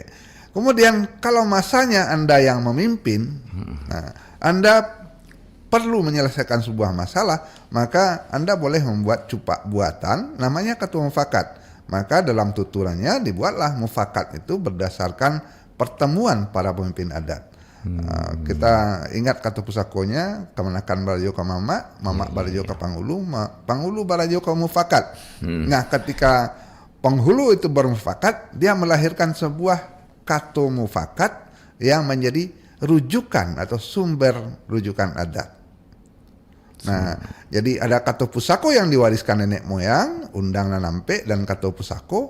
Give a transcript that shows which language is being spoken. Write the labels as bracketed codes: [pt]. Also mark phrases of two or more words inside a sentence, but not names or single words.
[id] Kemudian kalau masanya Anda yang memimpin, nah, Anda perlu menyelesaikan sebuah masalah, maka Anda boleh membuat cupak buatan namanya kato mufakat. Maka dalam tuturannya dibuatlah mufakat itu berdasarkan pertemuan para pemimpin adat. [min] Kita ingat kata pusakonya, kemenakan barajo ke mama barajo ke panghulu, panghulu barajo ke mufakat. [id] Nah, ketika penghulu itu bermufakat, dia melahirkan sebuah kata mufakat yang menjadi rujukan atau sumber rujukan adat. Nah, jadi ada kata pusako yang diwariskan nenek moyang, [min] undang nanampe, [id] dan kata pusako.